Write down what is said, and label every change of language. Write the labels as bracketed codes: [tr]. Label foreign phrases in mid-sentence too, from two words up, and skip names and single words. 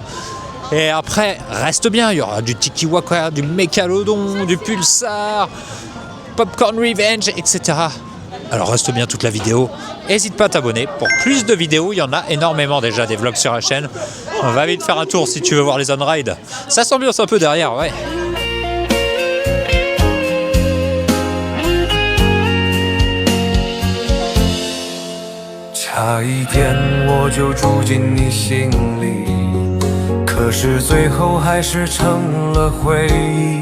[fr] Et après, reste bien, il y aura du Tiki Waka, du Mécalodon, du Pulsar, Popcorn Revenge, etc. Alors reste bien toute la vidéo. N'hésite pas à t'abonner pour plus de vidéos, il y en a énormément déjà des vlogs sur la chaîne. On va vite faire un tour si tu veux voir les on-ride. Ça s'ambiance un peu derrière, ouais. [zh] 差一点我就住进你心里，可是最后还是成了回忆。